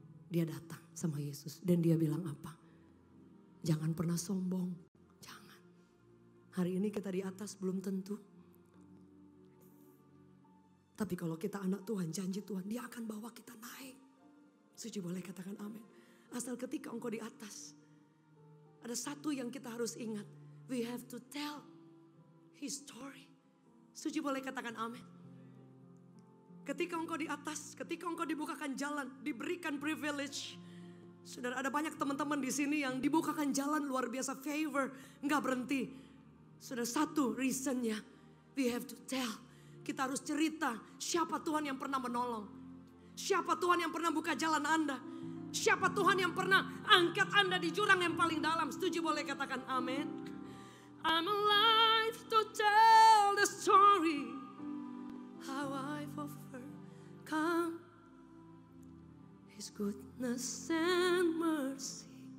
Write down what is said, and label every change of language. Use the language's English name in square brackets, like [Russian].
[Indonesian] Dia datang sama Yesus dan dia bilang apa? Jangan pernah sombong, jangan. Hari ini kita di atas belum tentu. Tapi kalau kita anak Tuhan, janji Tuhan, dia akan bawa kita naik. Suci boleh katakan amin. Asal ketika engkau di atas, ada satu yang kita harus ingat. [English] We have to tell his story. [Indonesian] Suci boleh katakan amin. Ketika engkau di atas, ketika engkau dibukakan jalan, diberikan privilege. Saudara, ada banyak teman-teman di sini yang dibukakan jalan luar biasa, favor, enggak berhenti. Saudara, satu reasonnya, [English] we have to tell. [Indonesian] Kita harus cerita siapa Tuhan yang pernah menolong. Siapa Tuhan yang pernah buka jalan Anda. Siapa Tuhan yang pernah angkat Anda di jurang yang paling dalam. Setuju boleh katakan amin. [English] I'm alive to tell the story. How I've overcome His goodness and mercy.